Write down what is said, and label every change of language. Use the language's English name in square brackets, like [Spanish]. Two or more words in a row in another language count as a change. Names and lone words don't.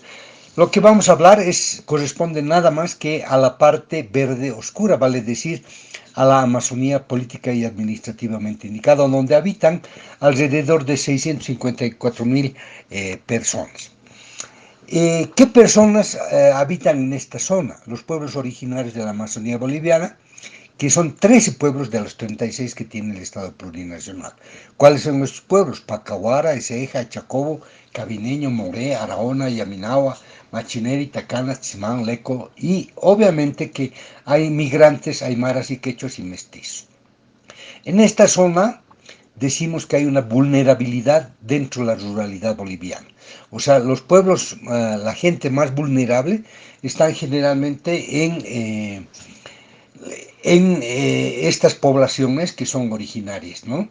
[Spanish] Lo que vamos a hablar corresponde nada más que a la parte verde oscura, vale decir, a la Amazonía política y administrativamente indicada, donde habitan alrededor de 654.000 personas. ¿Qué personas habitan en esta zona? Los pueblos originarios de la Amazonía boliviana, que son 13 pueblos de los 36 que tiene el Estado plurinacional. ¿Cuáles son nuestros pueblos? Pacahuara, Ezeja, Chacobo, Cabineño, Moré, Araona, Yaminawa, Machineri, Tacana, Tzimán, Leco, y obviamente que hay migrantes, aymaras y quechos y mestizos. En esta zona decimos que hay una vulnerabilidad dentro de la ruralidad boliviana. O sea, los pueblos, la gente más vulnerable están generalmente en estas poblaciones que son originarias, ¿no?